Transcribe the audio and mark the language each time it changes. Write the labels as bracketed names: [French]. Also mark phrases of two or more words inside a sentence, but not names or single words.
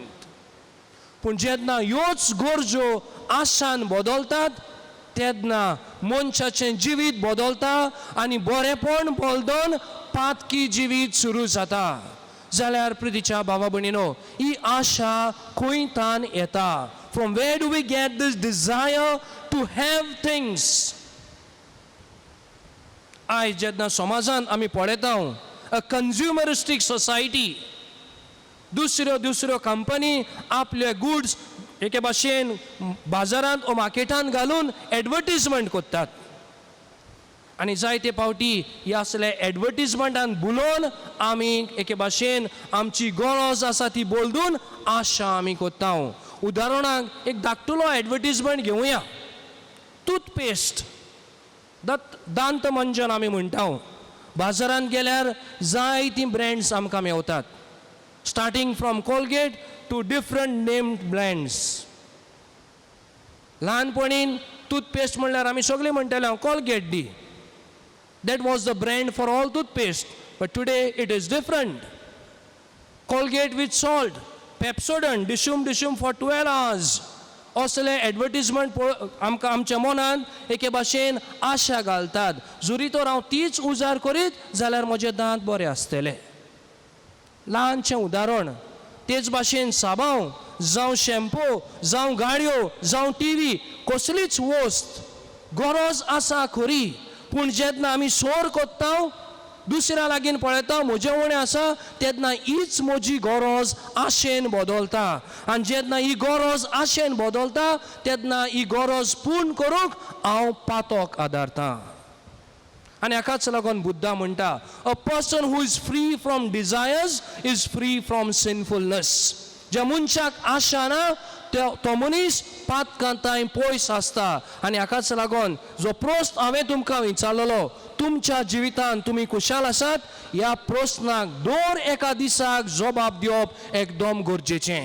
[Konkani] पूण जेन्ना ह्योच गरजो आशान बदलतात तेन्ना मनशाचें जिवीत बदलता आनी बरेपण बोलदोन पातकी जिवीत सुरू जाता. जाल्यार प्रितीच्या भावा भयणीनो, ही आशा खंयतान येता? [English] From where do we get this desire to have things? [Konkani] आयज जेन्ना समाजांत आमी पळयता [English] a consumeristic society, [Konkani] दुसऱ्यो कंपनी आपले गुड्स एके भाशेन बाजारांत वा मार्केटांत घालून एडवर्टिजमेंट करतात. आनी जायते पावटी ह्या असले एडवर्टिजमेंटान बुलोवन आमी एके भाशेन आमची गरज आसा ती बोलदून आशा आमी करता. उदाहरणाक एक धाकटुलो एडवर्टिजमेंट घेवया. टूथपेस्ट, दांत मंजन आमी म्हणटा. बाजारांत गेल्यार जायती ब्रँड्स आमकां मेवतात. [English] starting from Colgate to different named brands. [Konkani] ल्हानपणीन टूथपेस्ट म्हणल्यार आमी सगळीं म्हणटाले कोलगेट दी. [English] That was the brand for all toothpaste. But today it is different. Colgate with salt, Pepsodent, dishum for 12 hours. [Konkani] असले एडवर्टिजमेंट आमकां आमच्या मनांत एके भाशेन आशा घालतात. जरी तर हांव तीच उजार करीत जाल्यार म्हजे दांत बरे आसतले. ल्हानशें उदाहरण, तेच भाशेन साबांव जावं शॅम्पू जावं गाडयो जावं टीव्ही कसलीच वस्त गरज आसा खरी, पूण जेन्ना आमी सोर कोत्ता दुसऱ्या लागीं पळयता म्हजे उणें आसा तेन्ना हीच म्हजी गरज आशेन बदलता, आनी जेन्ना ही गरज आशेन बदलता तेन्ना ही गरज पूर्ण करूंक हांव पातोक आदारतां. आनी हाकाच लागून बुद्धा म्हणटा, [English] a person who is free from desires is free from sinfulness. [Konkani] ज्या मनशाक आशा ना तो मनीस पातकांताय पयस आसता. आनी हाकाच लागून जो प्रस्न हांवें तुमकां विचारलेलो, तुमच्या जिवितांत तुमी खुशाल आसात, ह्या प्रस्नाक दर एका दिसाक जबाब दिवप एकदम गरजेचें.